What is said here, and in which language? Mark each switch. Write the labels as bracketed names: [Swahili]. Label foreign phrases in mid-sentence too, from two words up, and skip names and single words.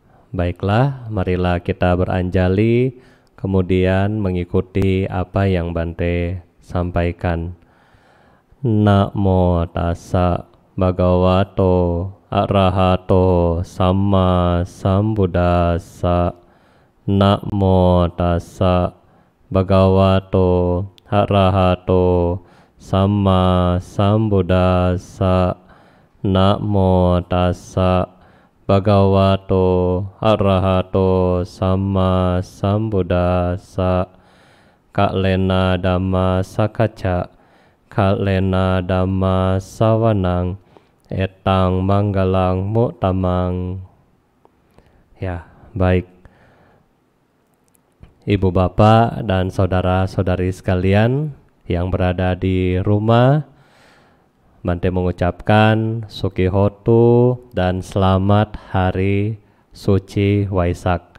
[Indonesian] Baiklah, marilah kita beranjali, kemudian mengikuti apa yang Bante sampaikan. [Pali] Namo tassa bhagavato arahato samma sambuddhassa. Namo tassa bhagavato arahato samma sambuddhassa. Namo tassa bhagavato arahato samma sambuddhassa. Kalena dhamma sakacca, kalena dhamma sawanang, etang manggalang mutamang. [Indonesian] Ya, baik. Ibu bapak dan saudara-saudari sekalian yang berada di rumah, Bante mengucapkan Sukihotu dan selamat hari suci Waisak.